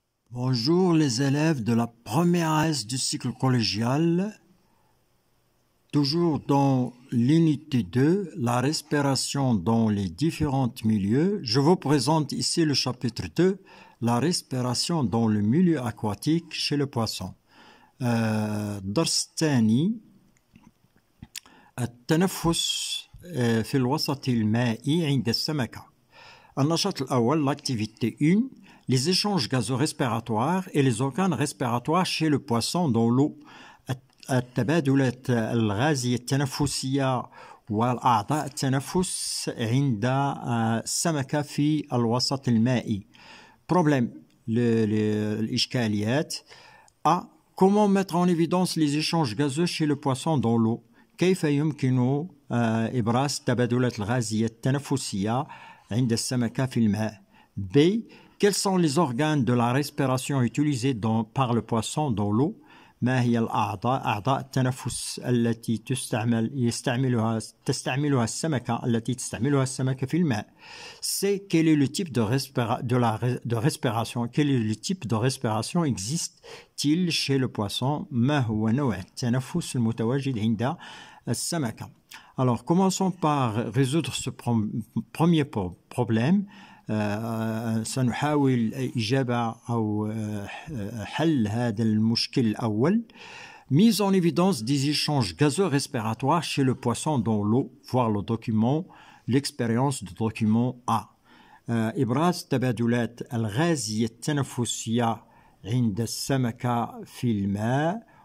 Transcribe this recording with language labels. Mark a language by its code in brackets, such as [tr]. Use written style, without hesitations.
[fr] Bonjour les élèves de la première S du cycle collégial. Toujours dans l'unité 2, la respiration dans les différents milieux. Je vous présente ici le chapitre 2, la respiration dans le milieu aquatique chez le poisson. [ar] درس الثاني التنفس في الوسط المائي عند السمكة. النشاط الأول, [fr] l'activité 1, les échanges gazorespiratoires et les organes respiratoires chez le poisson dans l'eau. [ar] التبادلات الغازية التنفسية والأعضاء التنفس عند السمكة في الوسط المائي. [fr] Problème, [ar] الإشكاليات. [fr] A. Comment mettre en évidence les échanges gazeux chez le poisson dans l'eau? [ar] كيف يمكن إبراز التبادلات الغازية التنفسية عند السمكة في الماء? [fr] B. Quels sont les organes de la respiration utilisés par le poisson dans l'eau? [ar] ما هي أعضاء التنفس التي تستعملها السمكة في الماء. [fr] C'est quel est le type de respiration? Quel est le type de respiration existe-t-il chez le poisson? [ar] ما هو نوع التنفس المتواجد عند السمكة. [fr] Alors, commençons par résoudre ce premier problème. [ar] سنحاول إجابة أو حل هذا المشكل الأول. [fr] Mise en évidence des échanges gazeux-respiratoires chez le poisson dans l'eau. Voir le document, l'expérience du document A. [ar] إبراز التبادلات الغازية التنفسية عند السمكة في الماء.